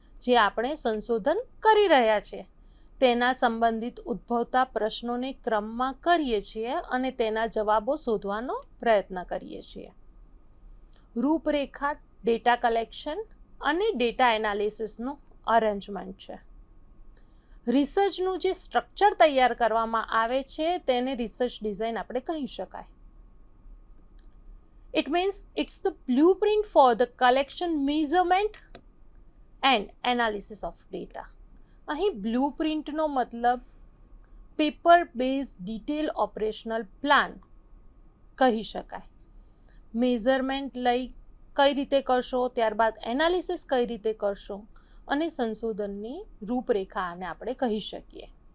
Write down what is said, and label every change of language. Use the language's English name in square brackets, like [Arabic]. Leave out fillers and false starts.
[Gujarati] જે આપણે સંશોધન કરી રહ્યા છીએ તેના સંબંધિત ઉદ્ભવતા પ્રશ્નોને ક્રમમાં કરીએ છીએ અને તેના જવાબો શોધવાનો પ્રયત્ન કરીએ છીએ. રૂપરેખા ડેટા કલેક્શન અને ડેટા એનાલિસિસનું અરેન્જમેન્ટ છે. રિસર્ચનું જે સ્ટ્રક્ચર તૈયાર કરવામાં આવે છે તેને રિસર્ચ ડિઝાઇન આપણે કહી શકાય. [English] It means it's the blueprint for the collection, measurement and analysis of data. [Gujarati] અહીં બ્લુપ્રિન્ટનો મતલબ paper base detail operational plan કહી શકાય. મેઝરમેન્ટ લઈ કઈ રીતે કરશો, ત્યારબાદ એનાલિસિસ કઈ રીતે કરશો અને સંશોધનની રૂપરેખા આને આપણે કહી શકીએ.